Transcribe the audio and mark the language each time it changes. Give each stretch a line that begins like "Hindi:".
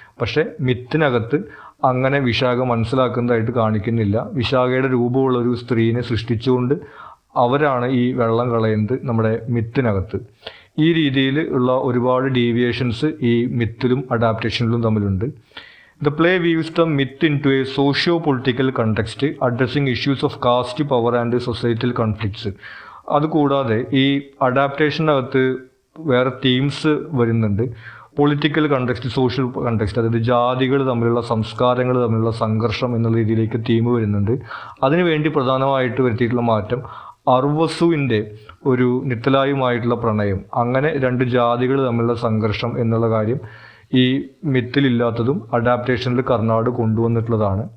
Malayalam: പക്ഷേ മിത്തിനകത്ത് അങ്ങനെ വിശാഖ മനസ്സിലാക്കുന്നതായിട്ട് കാണിക്കുന്നില്ല. വിശാഖയുടെ രൂപമുള്ള ഒരു സ്ത്രീനെ സൃഷ്ടിച്ചുകൊണ്ട് അവരാണ് ഈ വെള്ളം കളയുന്നത് നമ്മുടെ മിത്തിനകത്ത്. ഈ രീതിയിൽ ഉള്ള ഒരുപാട് ഡീവിയേഷൻസ് ഈ മിത്തിലും അഡാപ്റ്റേഷനിലും തമ്മിലുണ്ട്.
English: The play weaves the myth into a socio-political context, addressing issues of caste, power and societal conflicts.
Malayalam: അതുകൂടാതെ ഈ അഡാപ്റ്റേഷനകത്ത് വേറെ തീംസ് വരുന്നുണ്ട്. പൊളിറ്റിക്കൽ കണ്ടെക്സ്റ്റ്, സോഷ്യൽ കണ്ടെക്സ്റ്റ്, അതായത് ജാതികൾ തമ്മിലുള്ള, സംസ്കാരങ്ങൾ തമ്മിലുള്ള സംഘർഷം എന്നുള്ള രീതിയിലേക്ക് തീം വരുന്നുണ്ട്. അതിനുവേണ്ടി പ്രധാനമായിട്ട് വരുത്തിയിട്ടുള്ള മാറ്റം അർവസുവിൻ്റെ ഒരു നിത്തലായുമായിട്ടുള്ള പ്രണയം, അങ്ങനെ രണ്ട് ജാതികൾ തമ്മിലുള്ള സംഘർഷം എന്നുള്ള കാര്യം ഈ മിത്തിലില്ലാത്തതും അഡാപ്റ്റേഷനിൽ കർണാട് കൊണ്ടുവന്നിട്ടുള്ളതാണ്.